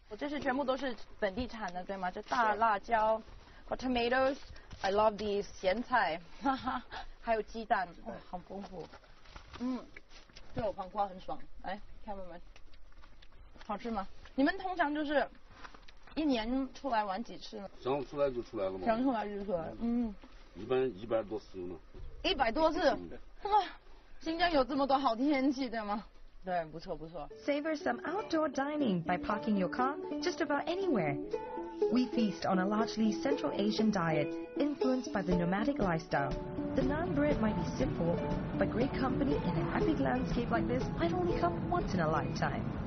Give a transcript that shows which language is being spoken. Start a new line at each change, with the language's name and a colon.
Chinese: 这是全部都是本地产的，对吗？这大辣椒 ，
English: got tomatoes. I love these
Chinese: 咸菜，哈哈，还有鸡蛋，哇，好丰富。这有黄瓜很爽。哎，看妹们，好吃吗？你们通常就是一年出来玩几次呢？想出来就出来了嘛。想出来就出来。一般100多次呢。 100多次，哇！新疆有这么多好天气，对吗？对，不错不错。
English: Savor some outdoor dining by parking your car just about anywhere. We feast on a largely Central Asian diet influenced by the nomadic lifestyle. The naan bread might be simple, but great company in an epic landscape like this might only come once in a lifetime.